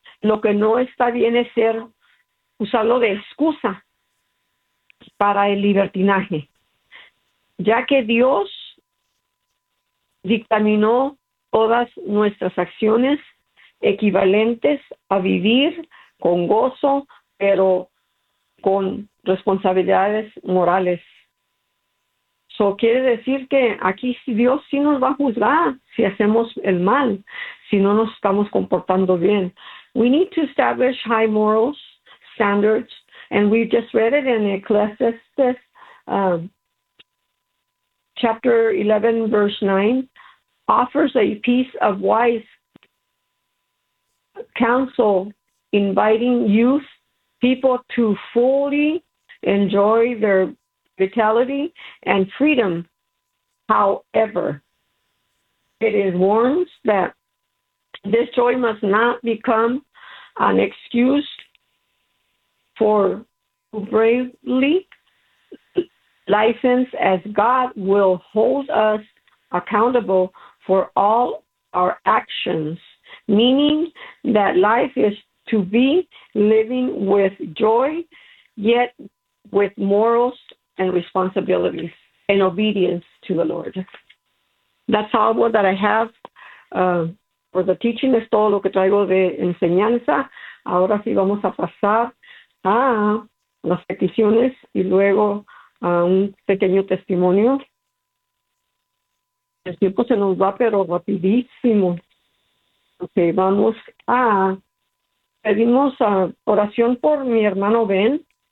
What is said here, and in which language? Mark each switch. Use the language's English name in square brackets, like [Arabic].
[Spanish] Lo que no está bien es usarlo de excusa para el libertinaje, ya que Dios dictaminó todas nuestras acciones equivalentes a vivir con gozo, pero con responsabilidades morales. So, quiere decir que aquí Dios sí nos va a juzgar si hacemos el mal, si no nos estamos comportando bien. [English] We need to establish high morals, standards, and we just read it in Ecclesiastes, chapter 11, verse 9, offers a piece of wise counsel, inviting youth people to fully enjoy their vitality and freedom. However, it is warned that this joy must not become an excuse for bravely license, as God will hold us accountable for all our actions, meaning that life is to be living with joy, yet with morals and responsibilities and obedience to the Lord. That's all that I have for the teaching. [Spanish] Es todo lo que traigo de enseñanza. Ahora sí vamos a pasar a las peticiones y luego un pequeño testimonio. El tiempo se nos va, pero rapidísimo. Ok, vamos a pedimos oración por mi hermano Ben.